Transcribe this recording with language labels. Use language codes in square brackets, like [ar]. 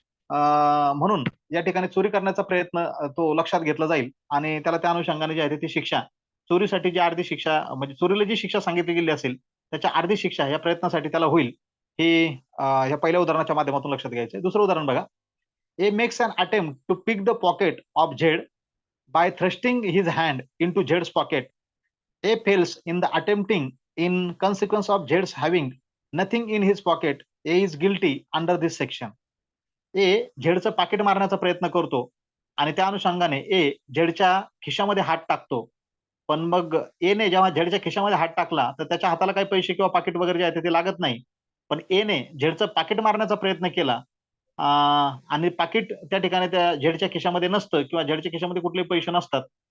[mr] म्हणून या ठिकाणी चोरी करण्याचा प्रयत्न तो लक्षात घेतला जाईल आणि त्याला त्या अनुषंगाने जी आहे ती शिक्षा, चोरीसाठी जी अर्धी शिक्षा म्हणजे चोरीला जी शिक्षा सांगितली गेली असेल, त्याच्या अर्धी शिक्षा या प्रयत्नासाठी त्याला होईल. हे ह्या पहिल्या उदाहरणाच्या माध्यमातून लक्षात घ्यायचं आहे. दुसरं उदाहरण बघा. [en] A makes an attempt to pick the pocket of Z by thrusting his hand into Jed's pocket. A fails in the attempting in consequence of Jed's having nothing in his pocket. A is guilty under this section. [mr] ए झेडचं पाकिट मारण्याचा प्रयत्न करतो आणि त्या अनुषंगाने ए झेडच्या खिशामध्ये हात टाकतो. पण मग एने जेव्हा झेडच्या खिशामध्ये हात टाकला तर त्याच्या हाताला काही पैसे किंवा पाकिट वगैरे जे आहे ते लागत नाही. पण एने झेडचं पाकिट मारण्याचा प्रयत्न केला आणि पाकिट त्या ठिकाणी त्या झेडच्या खिशामध्ये नसतं किंवा झेडच्या खिशामध्ये कुठलेही पैसे नसतात.